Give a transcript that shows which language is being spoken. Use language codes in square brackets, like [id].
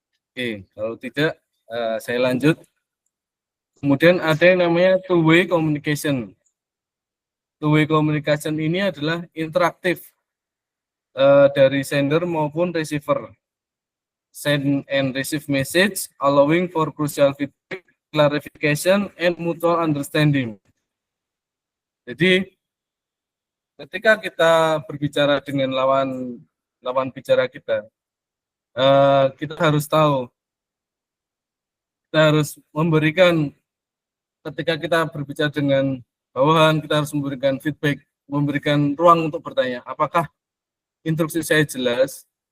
[id] Oke, kalau tidak saya lanjut. Kemudian ada yang namanya two-way communication. Two-way communication ini adalah interaktif dari sender maupun receiver. [en] Send and receive message, allowing for crucial feedback, clarification, and mutual understanding. [id] Jadi ketika kita berbicara dengan lawan bicara kita, kita harus tahu, kita harus memberikan, ketika kita berbicara dengan bawahan, kita harus memberikan feedback, memberikan ruang untuk bertanya, apakah instruksi saya jelas?